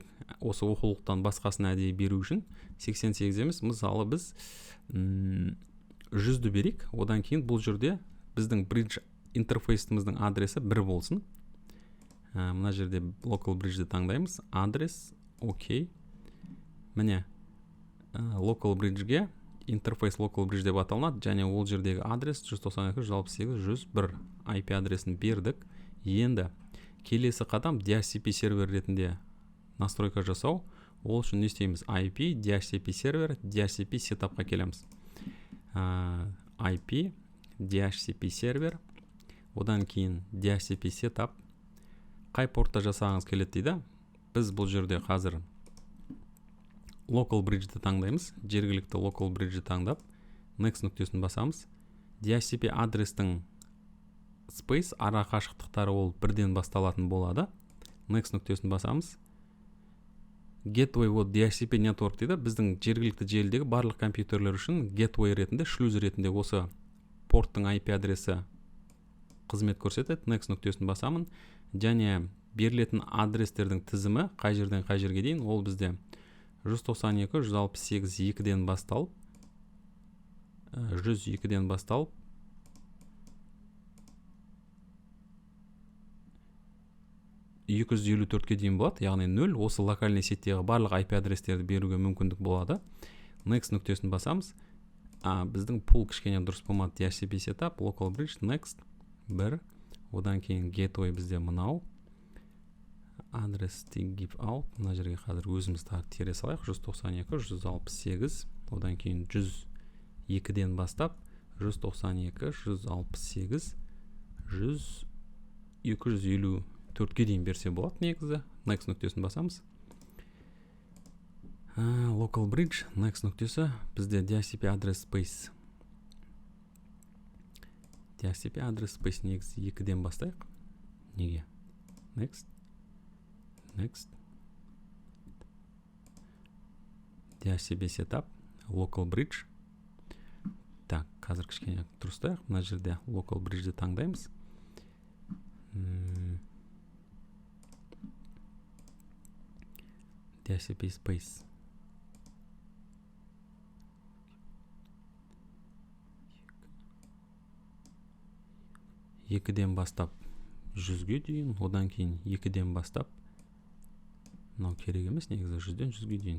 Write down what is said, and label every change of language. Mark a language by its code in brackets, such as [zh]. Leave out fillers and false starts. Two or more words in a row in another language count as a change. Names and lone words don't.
[kk] Осы оқулықтан басқасын әдейі беру үшін 88 демес, мысалы біз 100-ді берейік. Одан кейін бұл жерде біздің bridge интерфейсіміздің адресі 1 болсын. Мына жерде [en] local bridge'ді [kk] таңдаймыз. Адрес, окей. Міне, [en] local bridge'ге [kk] интерфейс [en] local bridge [kk] деп аталынады, және ол жердегі адрес 192, 168, 101 IP адресін бердік. Енді келесі қадам DHCP сервер ретінде настройка жасау. Ол үшін не істейміз? IP, DHCP сервер, DHCP сетапқа келеміз. IP, DHCP сервер, одан кейін DHCP сетап. Қай портта жасағыңыз келеді дейді. Біз бұл жерде қазір [en] local bridge'ді [kk] таңдаймыз. Жергілікті [en] local bridge'ді [kk] таңдап, next нүктесін басамыз. DHCP адрестің space ара қашықтықтары ол бірден басталатын болады. Next нүктесін басамыз. gateway вот [en] DHCP network [kk] дейді, біздің жергілікті желідегі барлық компьютерлер үшін gateway ретінде, шлюз ретінде осы порттың IP адресі қызмет көрсетеді. Next нүктесін басамын, және берілетін адрестердің тізімі қай жерден қай жерге дейін, ол бізде 192.168.2-ден басталып 102-ден басталып 254-ке дейін болады, яғни 0. Осы локальный сеттегі барлық IP адрестерді беруге мүмкіндік болады. Next нүктесін басамыз. Біздің пул кішкене дұрыс болмады. [en] DHCP setup, local bridge, next 1. [kk] Одан кейін gateway бізде мынау. Адрес [en] give out. [kk] Мына жерге қазір өзіміз тере салайық. 192.168. Одан кейін 102-ден бастап 192.168. 254-ге дейін берсе болады негізі. Next нүктесін басамыз. [en] Local bridge, next [kk] нүктесі бізде [en] DHCP address space. DHCP address space [kk] негізі 2-ден бастайық. Неге? Next. [en] DHCP setup, local bridge. [kk] Так, қазір кішкене тұрыстайық. Мына жерде [en] local bridge'ді [kk] таңдаймыз. [en] DHCP space. [kk] Екіден бастап 100-ге дейін, одан кейін 2-ден бастап, мынау керек емес, негізі 100-ден 100-ге дейін.